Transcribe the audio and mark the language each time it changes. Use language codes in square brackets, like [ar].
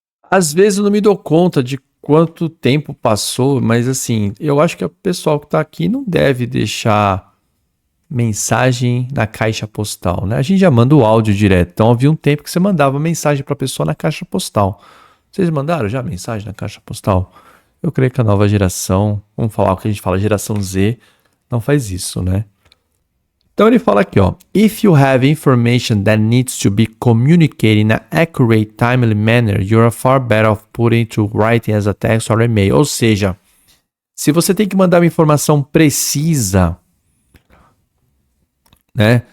[pt] Às vezes eu não me dou conta de quanto tempo passou, mas assim, eu acho que o pessoal que está aqui não deve deixar mensagem na caixa postal, né? A gente já manda o áudio direto, então havia um tempo que você mandava mensagem para a pessoa na caixa postal. Vocês mandaram já mensagem na caixa postal? Eu creio que a nova geração, vamos falar o que a gente fala, geração Z, não faz isso, né? Então ele fala aqui, ó, [en] if you have information that needs to be communicated in an accurate, timely manner, you're far better off putting to writing as a text or email. [pt] Ou seja, se você tem que mandar uma informação precisa, né?